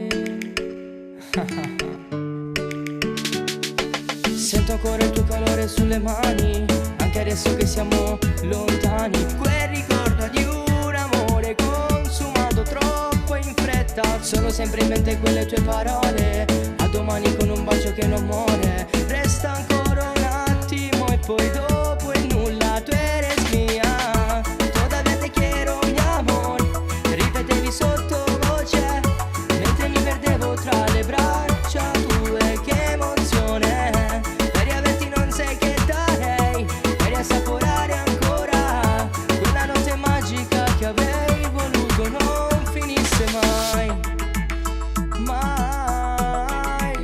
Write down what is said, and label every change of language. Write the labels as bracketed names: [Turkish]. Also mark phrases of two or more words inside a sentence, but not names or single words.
[Italian] Sento ancora il tuo calore sulle mani, anche adesso che siamo lontani. Quel ricordo di un amore consumato troppo in fretta. Sono sempre in mente quelle tue parole, a domani con un bacio che non muore. Resta ancora un attimo e poi dopo è nulla. [Spanish] Tu eres mia, todavía te quiero, mi amor, [Italian] ripetevi sottovoce mentre mi perdevo tra le braccia tue. Che emozione, per riaverti non sai che darei, per assaporare ancora quella notte magica che avrei voluto non finisse mai, mai.